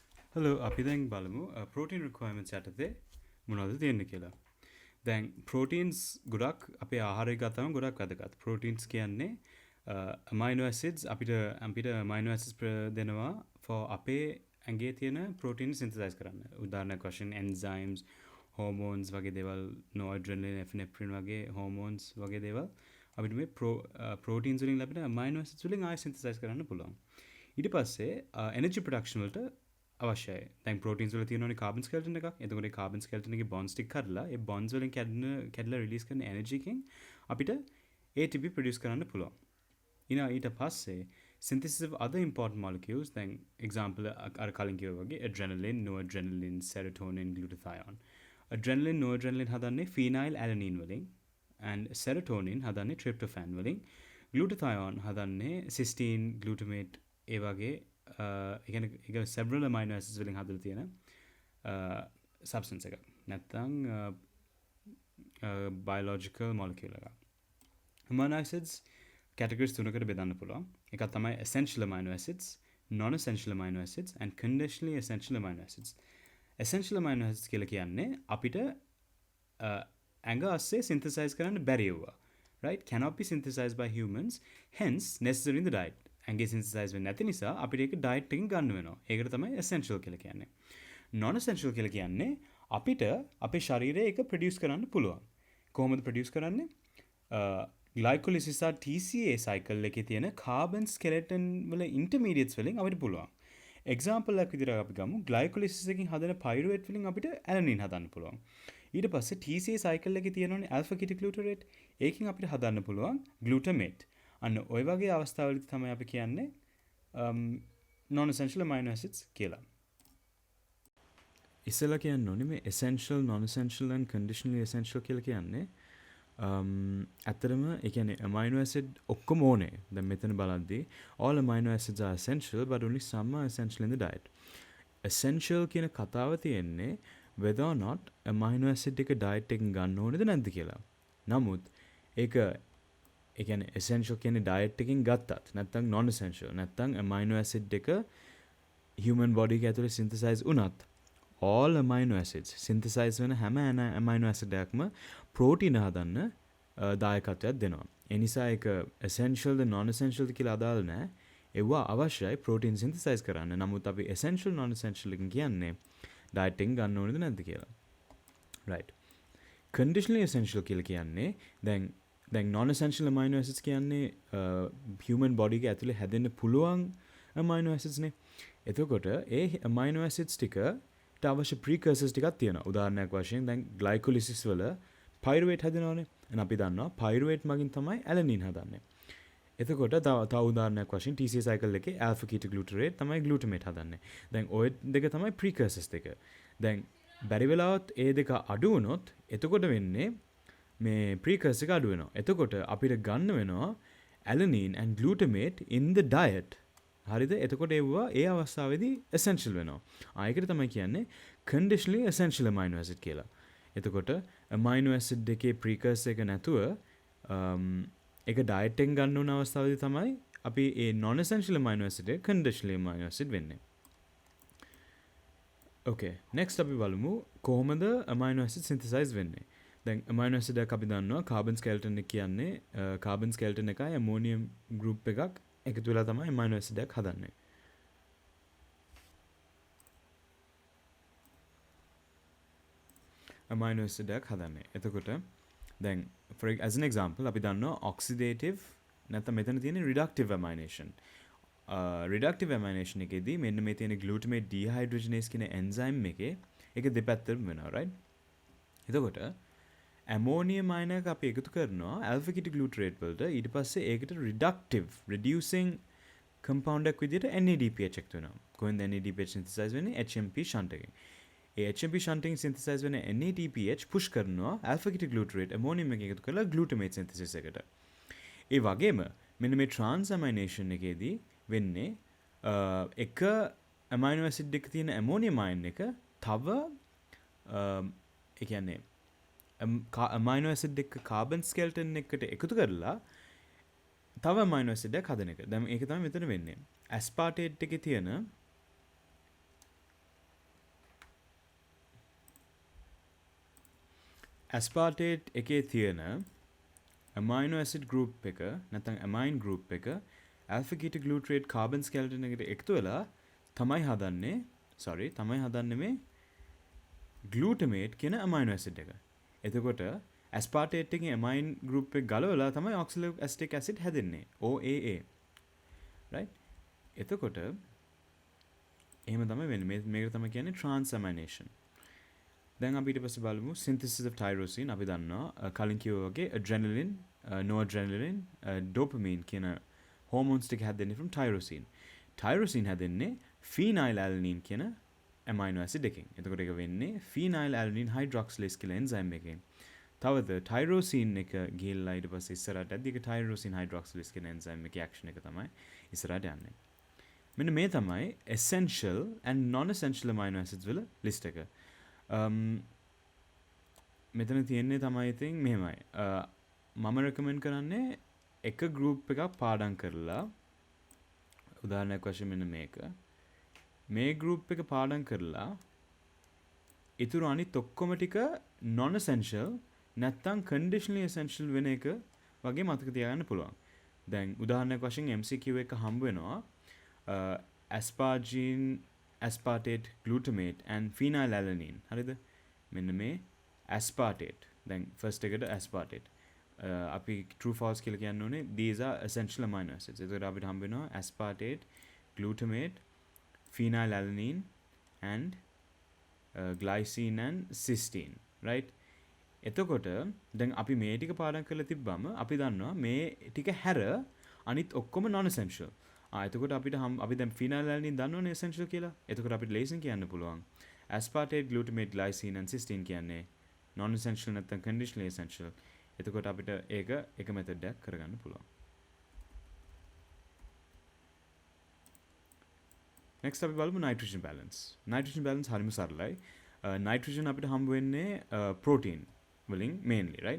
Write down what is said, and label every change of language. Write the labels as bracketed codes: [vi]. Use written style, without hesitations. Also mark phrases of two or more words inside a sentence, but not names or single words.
[si] Hello, අපි දැන් බලමු [en] protein requirements [si] යටතේ මොනවද තියෙන්නේ කියලා. දැන් proteins ගොඩක් අපේ ආහාරය ගත්තම ගොඩක් වැදගත්. proteins කියන්නේ [en] amino acids [si] අපිට [en] amino acids [si] දෙනවා for අපේ ඇඟේ තියෙන [en] protein synthesize [si] කරන්න. උදාහරණයක් වශයෙන් enzymes, hormones වගේ දේවල්, [en] noradrenaline, epinephrine [si] වගේ hormones වගේ දේවල් අපිට මේ proteins වලින් ලැබෙන [en] amino acids [si] වලින් ආයෙ synthesize කරන්න පුළුවන්. ඊට පස්සේ [en] energy production [si] වලට අවශ්‍යයි. දැන් ප්‍රෝටීන්ස් වල තියෙනවනේ [en] carbon skeleton [si] එකක්. එතකොට ඒ [en] carbon skeleton [si] එකේ බොන්ඩ්ස් ටික කඩලා ඒ බොන්ඩ්ස් වලින් කැඩලා රිලීස් කරන එනර්ජි එකෙන් අපිට ATP ප්‍රොඩියුස් කරන්න පුළුවන්. ඊට පස්සේ [en] synthesis of other important molecules, [si] දැන් example අර කලින් කිව්වා වගේ [en] adrenaline, noradrenaline, serotonin, glutathione. adrenaline, noradrenaline හදන්නේ phenyl alanine වලින් and serotonin හදන්නේ tryptophan වලින්. [si] glutathione හදන්නේ [en] cysteine, glutamate [si] ඒ වගේ එක [en] several amino acids [si] වලින් හදලා තියෙන substance එකක්. නැත්නම් [en] biological molecule [si] එකක්. [en] amino acids categories [si] තුනකට බෙදන්න පුළුවන්. එකක් තමයි [en] essential amino acids, non-essential amino acids and conditionally essential amino acids. essential amino acids [si] කියලා කියන්නේ අපිට ඇඟ අස්සේ synthesize කරන්න බැරි ඒවා. Right? [en] Cannot be synthesized by humans, hence necessary in the diet. [si] ඇඟේ synthesize වෙන්නේ නැති නිසා අපිට ඒක diet එකකින් ගන්න වෙනවා. ඒකට තමයි essential කියලා කියන්නේ. [en] non essential [si] කියලා කියන්නේ අපිට අපේ ශරීරයේ ඒක produce කරන්න පුළුවන්. කොහොමද produce කරන්නේ? glycolysis සහ [en] TCA cycle [si] එකේ තියෙන [en] carbon skeleton [si] වල intermediates වලින් අපිට පුළුවන්. example එකක් විදිහට අපි ගමු. glycolysis එකකින් හදන pyruvate වලින් අපිට alanine හදන්න පුළුවන්. ඊට පස්සේ [en] TCA cycle [si] එකේ තියෙනවනේ [en] alpha ketoglutarate. [si] ඒකෙන් අපිට හදන්න පුළුවන් glutamate. අන්න ඔය වගේ අවස්ථාවලදී තමයි අපි කියන්නේ [en] non-essential amino acids [si] කියලා. ඉස්සෙල්ලා කියන්න ඕනේ මේ [en] essential, non-essential and conditionally essential [si] කියලා කියන්නේ ඇත්තටම ඒ කියන්නේ [en] amino acid [si] ඔක්කොම ඕනේ. දැන් මෙතන බලද්දී [en] all amino acids are essential but only some are essential in the diet. [si] essential කියන කතාව තියෙන්නේ [en] whether or not amino acid [si] එක diet එකෙන් ගන්න ඕනේද නැද්ද කියලා. නමුත් ඒක ඒ කියන්නේ essential කියන්නේ diet එකකින් ගත්තත් නැත්නම් [en] non essential [si] නැත්නම් [en] amino acid [si] එක [en] human body [si] එක ඇතුලේ synthesize වුණත් [en] all amino acids [si] synthesize වෙන හැම [en] amino acid [si] එකක්ම protein හදන්න දායකත්වයක් දෙනවා. ඒ නිසා ඒක essential ද [en] non essential [si] ද කියලා අදාළ නැහැ. ඒවා අවශ්‍යයි [en] protein synthesize [si] කරන්න. නමුත් අපි [en] essential non essential [si] එකෙන් කියන්නේ diet එකෙන් ගන්න ඕනේද නැද්ද කියලා. right. [en] conditionally essential [si] කියලා කියන්නේ දැන් [en] non-essential amino acids [si] කියන්නේ [en] human body [si] එක ඇතුලේ හැදෙන්න පුළුවන් [en] amino acids [si] නේ. එතකොට ඒ [en] amino acids [si] ටිකට අවශ්‍ය precursors ටිකක් තියෙනවා. උදාහරණයක් වශයෙන් දැන් glycolysis වල pyruvate හැදෙනවානේ. එහෙනම් අපි දන්නවා pyruvate මගින් තමයි alanine හදන්නේ. එතකොට තව උදාහරණයක් වශයෙන් [en] TCA cycle [si] එකේ [en] alpha ketoglutarate [si] තමයි glutamate හදන්නේ. දැන් ওই දෙක තමයි precursors දෙක. දැන් බැරි වෙලාවත් ඒ දෙක අඩු වුණොත් එතකොට වෙන්නේ මේ precursor එක අඩු වෙනවා. එතකොට අපිට ගන්න වෙනවා [en] alanine and glutamate in the diet. [si] හරිද? එතකොට ඒවා ඒ අවස්ථාවේදී essential වෙනවා. ආයකට තමයි කියන්නේ [en] conditionally essential amino acid [si] කියලා. එතකොට [en] amino acid [si] දෙකේ precursor එක නැතුව ඒක diet එකෙන් ගන්න ඕන අවස්ථාවේදී තමයි අපි ඒ [en] non essential amino acid [si] එක [en] conditionally amino acid [si] වෙන්නේ. [en] okay, next [si] අපි බලමු කොහොමද [en] amino acid synthesize [si] වෙන්නේ. දැන් [en] amino acid [si] එක අපි දන්නවා [en] carbon skeleton [si] එක කියන්නේ [en] carbon skeleton [si] එකයි [en] ammonium group [si] එකක් එකතු වෙලා තමයි [en] amino acid [si] එකක් හදන්නේ. [en] amino acid [si] එකක් හදන්නේ. එතකොට දැන් [en] as an example [si] අපි දන්නවා oxidative නැත්නම් මෙතන තියෙන [en] reductive amination. reductive amination [si] එකේදී මෙන්න මේ තියෙන [en] glutamate dehydrogenase [si] කියන enzyme එකේ ඒක දෙපැත්තටම වෙනවා right. එතකොට [en] ammonium ion [si] එක අපි එකතු කරනවා [en] alpha ketoglutarate [si] වලට ඊට පස්සේ ඒකට [en] reducing compound [si] එකක් විදිහට NADPH එකතු වෙනවා. කොහෙන්ද NADPH synthesize වෙන්නේ? [en] HMP shunt [si] එකෙන්. ඒ [en] HMP shunt [si] එකෙන් synthesize වෙන [en] NADPH push [si] කරනවා [en] alpha ketoglutarate ammonium [si] එක එකතු කරලා [en] glutamate synthesis [si] එකට. ඒ වගේම මෙන්න මේ transamination එකේදී වෙන්නේ එක [en] amino acid [si] එක තියෙන [en] ammonium ion [si] එක තව ඒ කියන්නේ [en] amino acid [si] එක [en] carbon skeleton [si] එකට එකතු කරලා තව [en] amino acid [si] එකක් හදන එක. දැන් ඒක තමයි මෙතන වෙන්නේ. aspartate එකේ තියෙන ඇස්පාටේට් එකේ තියෙන [en] amino acid group [si] එක නැත්නම් [en] amine group [si] එක [en] alpha ketone glutarate carbon skeleton [si] එකට එකතු වෙලා තමයි හදන්නේ මේ glutamate කියන [en] amino acid [si] එක. එතකොට aspartate එකේ [en] amine group [si] එක ගලවලා තමයි [en] oxalic acetic acid [si] හැදෙන්නේ OAA. right? එතකොට එහෙම තමයි වෙන්නේ. මේක තමයි කියන්නේ transamination. දැන් අපි ඊට පස්සේ බලමු [en] synthesis of tyrosine. [si] අපි දන්නවා කලින් කිව්වා වගේ [en] adrenaline, noradrenaline, dopamine [si] කියන hormones ටික හැදෙන්නේ [en] from tyrosine. [si] Tyrosine හැදෙන්නේ phenylalanine කියන [en] amino acid [si] එකකින්. එතකොට ඒක වෙන්නේ [en] phenylalanine hydroxylase [si] කියලා enzyme එකකින්. තවද tyrosine එක ගිහිල්ලා ඊට පස්සේ ඉස්සරහට යද්දි ඒක [en] tyrosine hydroxylase [si] කියන enzyme එකේ action එක තමයි ඉස්සරහට යන්නේ. මෙන්න මේ තමයි [en] essential and non-essential amino acids [si] වල list එක. මෙතන තියෙන්නේ තමයි ඉතින් මෙහෙමයි. මම රෙකමෙන්ඩ් කරන්නේ එක ගෲප් එකක් පාඩම් කරලා උදාහරණයක් වශයෙන් මෙන්න මේක. මේ ගෲප් එක පාඩම් කරලා ඊටු අනිත් ඔක්කොම ටික [en] non essential [si] නැත්තම් [en] conditionally essential [si] වෙන එක වගේ මතක තියාගන්න පුළුවන්. දැන් උදාහරණයක් වශයෙන් MCQ එක හම්බ වෙනවා [en] asparagine, aspartate, glutamate and phenylalanine. [si] හරිද? මෙන්න මේ aspartate. දැන් first එකට aspartate. [en] අපි true false [si] කියලා කියන්න ඕනේ [en] these are essential amino acids. [si] එතකොට අපිට හම්බ වෙනවා [en] aspartate, glutamate, phenylalanine and glycine and cysteine. right? [si] එතකොට දැන් අපි මේ ටික පාඩම් කරලා තිබ්බම අපි දන්නවා මේ ටික හැර අනිත් ඔක්කොම [en] non essential. [si] එතකොට අපිට අපි දැන් phenylalanine දන්නවනේ essential කියලා. එතකොට අපිට ලේසියෙන් කියන්න පුළුවන් [en] aspartate, glutamate, glycine and cysteine කියන්නේ non essential නැත්නම් conditionally essential. [si] එතකොට අපිට ඒක එක method එකක් කරගන්න පුළුවන්. next අපි බලමු [en] nitrogen balance. nitrogen balance [si] හරිම සරලයි. nitrogen අපිට හම්බ වෙන්නේ protein වලින් mainly, right?